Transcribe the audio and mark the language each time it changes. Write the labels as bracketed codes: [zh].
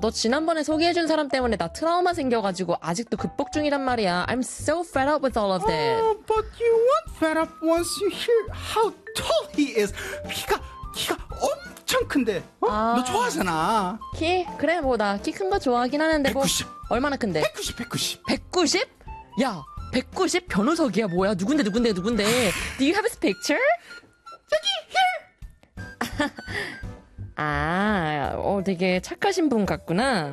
[ko] 너 지난번에 소개해준 사람 때문에 나 트라우마 생겨가지고 아직도 극복 중이란 말이야. [en] I'm so fed up with all of this. But you won't fed up once you hear how tall he is. [ko] 키가 엄청 큰데. 어? 너 좋아하잖아. 키? 그래, 뭐 나 키 큰 거 좋아하긴 하는데 뭐. 190. 얼마나 큰데? 190. 190? 야, 190 변호석이야 뭐야? 누군데? [en] Do you have his picture? [ko] 여기 [en] here. [ko] 아, 되게 착하신 분 같구나.